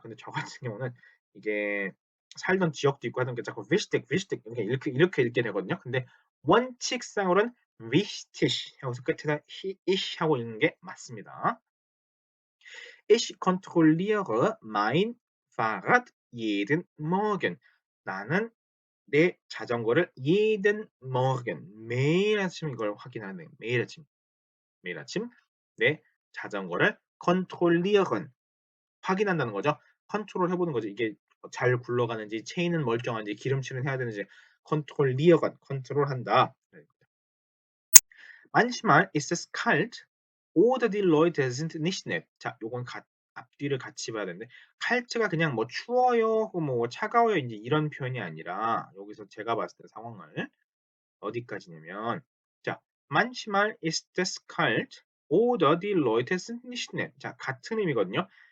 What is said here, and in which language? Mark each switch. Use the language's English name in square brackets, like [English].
[Korean] 근데 저 같은 경우는 이게 살던 지역도 있고 하던 게 자꾸 wichtig 이렇게 읽게 되거든요. 근데 원칙상으로는 wichtig 하고서 끝에다 ich 하고 읽는 게 맞습니다. [German] Ich kontrolliere mein Fahrrad jeden Morgen. [Korean] 나는 내 자전거를 [German] jeden Morgen [Korean] 매일 아침 이걸 확인하는 매일 아침 내 자전거를 kontrollieren 확인한다는 거죠. 컨트롤 해보는 거죠. 이게 잘 굴러가는지 체인은 멀쩡한지 기름칠은 해야 되는지 kontrollieren 컨트롤한다. [German] Manchmal ist es kalt oder die Leute sind nicht nett. [Korean] 자, 요건 앞뒤를 같이 봐야 되는데 kalt가 그냥 뭐 추워요, 혹은 뭐 차가워요 이제 이런 표현이 아니라 여기서 제가 봤을 때 상황을 어디까지냐면 자, [German] manchmal ist es kalt oder die Leute sind nicht nett. [Korean] 자, 같은 의미거든요.